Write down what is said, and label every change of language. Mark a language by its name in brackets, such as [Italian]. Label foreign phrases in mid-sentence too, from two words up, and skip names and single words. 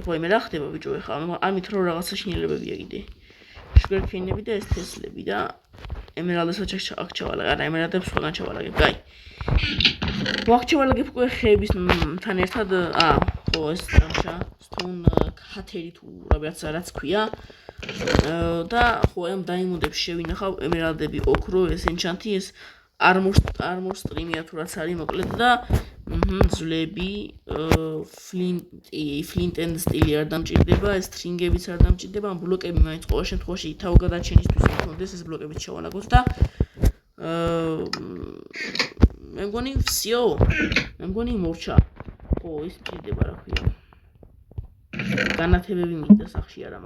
[Georgian] ვაიმე რა ხდება ბიჭო ეხლა ამით რო რაღაცა შინელებებია კიდე შუგერქეინები და ეს თესლები და ემერალდსაც აქ ჩავალაგებ არა ემერალდებს სხვაგან ჩავალაგებ კაი აქ ჩავალაგებ უკვე ხეებისთან ერთად ხო ეს თამაშა [English] stone cutter [Georgian] თუ რაღაც ქვია და ხო ამ დაიმონდებს შევინახავ ემერალდები ოქრო ეს ენჩანტი ეს [English] armor stream- [Georgian] ია თუ რაც არის მოკლედ და ძლები [English] flint and steel [Georgian] არ დამჭირდება ეს string-ებიც არ დამჭირდება ამ ბლოკები მაინც ყოველ შემთხვევაში თავგადარჩენისთვის მქონდეს ეს ბლოკებიც ჩავალაგოთ და მე მგონი всё მე მგონი მორჩა ხო ის მჭირდება რა ქვია განათებები მინდა სახში არა